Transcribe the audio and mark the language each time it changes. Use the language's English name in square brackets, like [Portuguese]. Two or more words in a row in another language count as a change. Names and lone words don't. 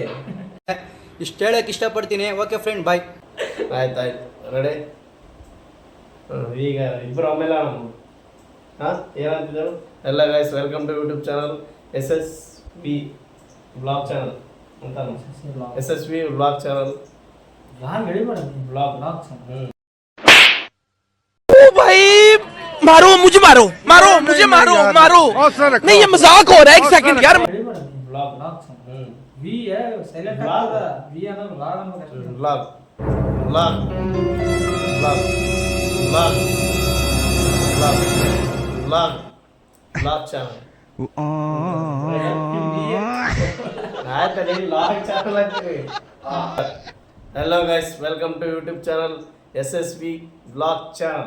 [Kannada] ಇಷ್ಟು ಹೇಳಕ್ಕೆ ಇಷ್ಟಪಡ್ತೀನಿ. [English] OK friend, bye. [Kannada] ಆಯ್ತು ರೆಡಿ. ಈಗ ಇಬ್ಬರು ಆಮೇಲೆ ಹಾಂ ಏನಂತಿದ್ದರು. [English] ಎಲ್ಲ guys, welcome to YouTube channel SSV blog channel ಅಂತ. SSV blog channel. [Hindi] भाई मारो मुझे, मारो मारो मुझे, मारो मारो नहीं, ये मजाक हो रहा है. एक सेकंड यार. [English] blog channel. hello guys, welcome to YouTube channel SSV blog channel.